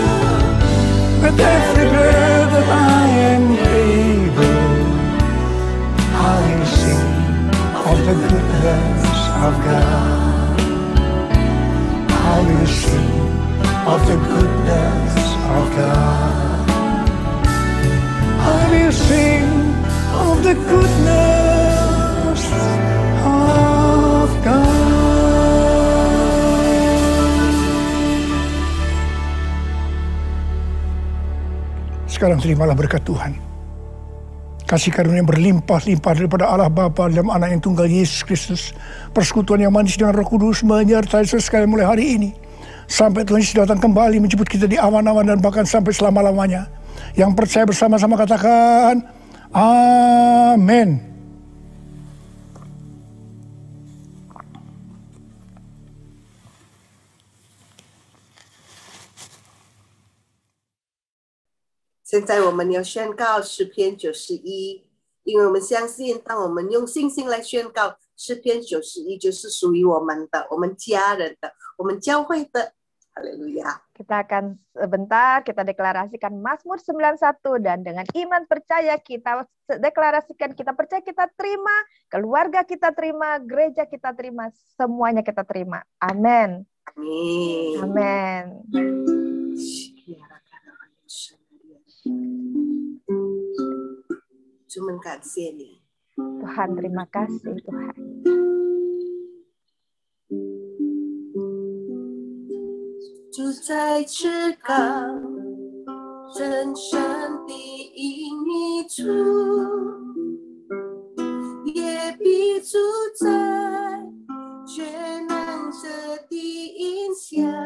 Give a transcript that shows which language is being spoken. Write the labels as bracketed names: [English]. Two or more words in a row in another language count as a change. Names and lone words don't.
[English] With every breath that I am able, I will sing of the goodness of God. I will sing of the goodness of God. I will sing of the goodness of God. [Indonesian] Sekarang terimalah berkat Tuhan. Kasih karunia yang berlimpah-limpah daripada Allah Bapa dalam Anak yang tunggal Yesus Kristus. Persekutuan yang manis dengan Roh Kudus menyertai saudara sekalian mulai hari ini. Sampai Tuhan Yesus datang kembali menjemput kita di awan-awan dan bahkan sampai selama-lamanya. Yang percaya bersama-sama katakan, Amin. [Chinese] 现在我们要宣告诗篇91，因为我们相信，当我们用信心来宣告诗篇91，就是属于我们的、我们家人的、我们教会的。Haleluya. [Indonesian] Kita akan sebentar kita deklarasikan Mazmur 91 dan dengan iman percaya kita deklarasikan, kita percaya, kita terima, keluarga kita terima, gereja kita terima, semuanya kita terima. Amin. Amin. Amin. Tuhan, terima kasih Tuhan. [Chinese] 住在至高真神的隐秘处，也必住在全能者的荫下。